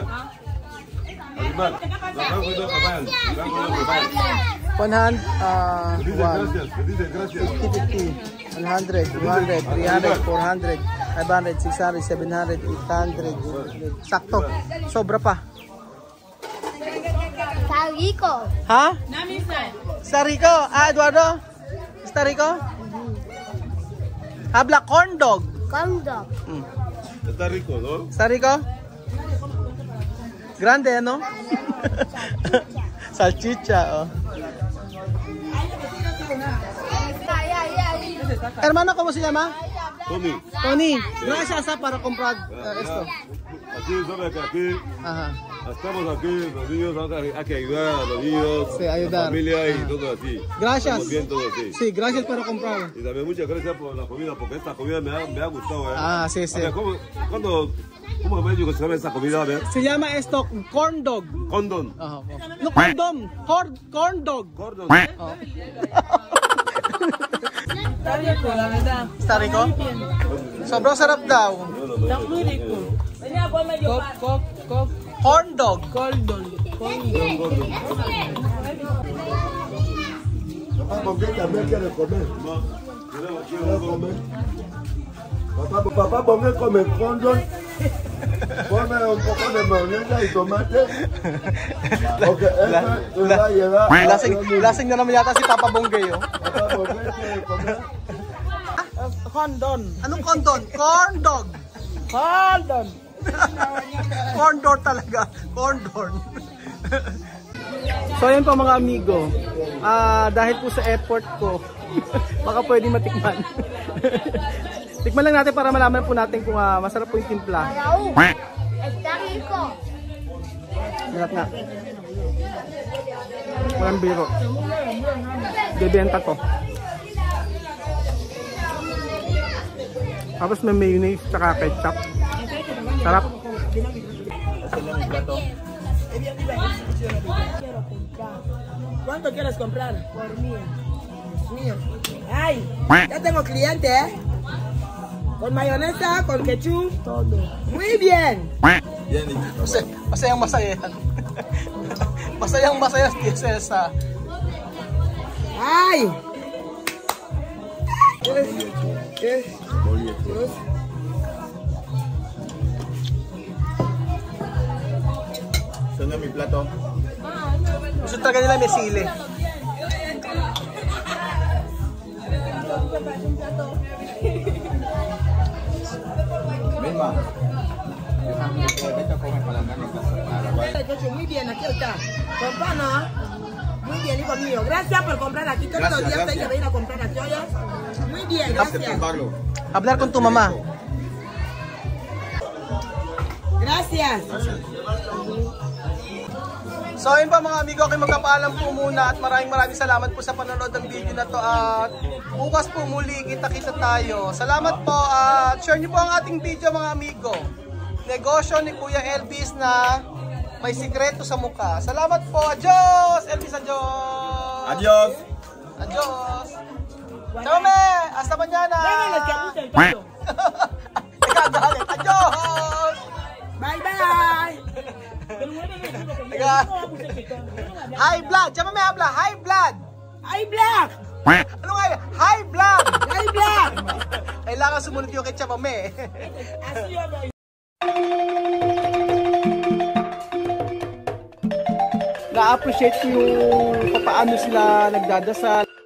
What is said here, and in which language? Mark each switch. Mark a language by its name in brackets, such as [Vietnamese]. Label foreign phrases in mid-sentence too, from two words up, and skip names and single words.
[Filipino] 100, 50, 100, 200, 300, 400, 500, 600, 700, 800, 800. Sakto. Sobra pa. Sariko. Ha? Sariko. Eduardo? [Spanish] Sariko? Habla [English] corn dog. Corn dog. [Spanish] Está rico, ¿no? Sariko? Grande, no? Salchicha, oh. Hermano, ¿cómo se llama? Tony. Gracias para comprar esto. Aquí, ¿sabes que aquí? Ajá. Estamos aquí, los niños, hay que ayudar a los niños, sí, ayudar. La familia y todo así. Gracias. Bien, todo así. Sí, gracias por comprar. Y también muchas gracias por la comida, porque esta comida me ha gustado. Sí. Okay, ¿Cómo me digo que se llama esta comida? Se llama esto [English] corn dog. [Spanish] Condom. No, condom. [English] Corn dog. [Spanish] Condom. Está rico? [Filipino] Sobrang sarap daw. [English] Corn dog. [Spanish] ¿Por qué también quiere comer? Papá, ¿por qué come condón? Ponme un poco de mayonesa y tomate. Porque eso va a llevar. [Filipino] Lasing na naman yata si Papa Bonggay, oh. [Spanish] Papá, ¿por qué quiere comer? Condon. [Filipino] Anong condon? [English] Corn dog. [Spanish] Condon. [English] Corn dog [Filipino] talaga. [English] Corn dog. [Filipino] So yun po mga amigo. Dahil po sa effort ko, baka pwede matikman. Tikman lang natin para malaman po natin kung masarap po yung timpla. [Spanish] Está rico. [Filipino] Sarap nga. Walang biro. Bebenta to. Tapos may mayonnaise tsaka ketchup. Sarap. [Spanish] ¿Cuánto quieres comprar? Por 1,000. Mío. Ay, ya tengo cliente, ¿eh? Con mayonesa, con ketchup, todo. Muy bien. [Filipino] Masayang masaya yan. Masayang masaya si Celsa. Ay. [Spanish] Sana mi plato. [Filipino] Gusto talaga nila may sili. [Spanish] Misma. Muy bien, aquí está. Con pan, ¿no? Muy bien, hijo mío. Gracias por comprar aquí. Todos los días hay que venir a comprar aquí, ¿oyes? Muy bien, gracias. Hablar con tu mamá. Gracias. [Filipino] So ayun pa mga amigo, okay, magpapaalam po muna at maraming salamat po sa panonood ng video na to at bukas po muli kita-kita tayo. Salamat po at share niyo po ang ating video mga amigo. Negosyo ni Kuya Elvis na may sikreto sa mukha. Salamat po. [Spanish] Adios! Elvis, adios! Adios. Adios! Ciao, me! Hasta mañana! [Filipino] Nagagalit. [Spanish] Adios! [English] Bye-bye. High blood! Ciao, [Spanish] me habla! [English] High blood! [Filipino] Ay, black. Ano nga yun? [English] High blood! [Filipino] Ay, black. Kailangan sumunod yung kay Chamame. Na-appreciate ko yung paano sila nagdadasal.